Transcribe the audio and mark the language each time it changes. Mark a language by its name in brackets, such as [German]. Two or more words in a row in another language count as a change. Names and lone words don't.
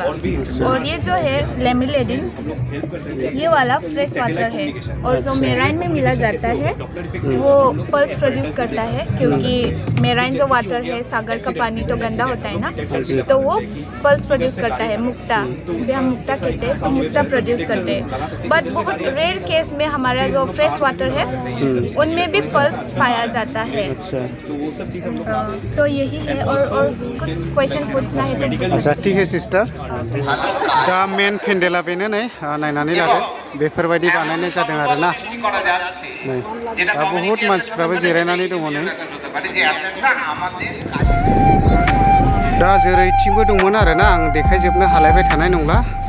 [Hindi] और ये जो है लेमिलेडिन्स, ये वाला [English] fresh water [Hindi] है और जो मेराइन में मिला जाता है वो [English] pulse produce [Hindi] करता है क्योंकि मेराइन जो वाटर है, सागर का पानी तो गंदा होता है ना, तो वो [English] pulse produce [Hindi] करता है, मुक्ता, जिसे हम मुक्ता कहते हैं, तो मुक्ता प्रोड्यूस करते हैं। बट बहुत [English] rare case [Hindi] में हमारा जो [English] fresh water [Hindi] है उनमें भी पल्स पाया जाता है। तो यही है और कुछ क्वेश्चन पूछना है तो अच्छा ठीक है सिस्टर। [Bodo] दा मेन पेन्डेला बेनो नै नायनानै लादो बेफोरबायदि बानायनाय जादों आरो ना। नै दा बहुत मानसिफ्राबो जिरायनानै दङ नै। दा जेरैथिंबो दंमोन आरो ना, आं देखायजोबनो हालायबाय थानाय नंला।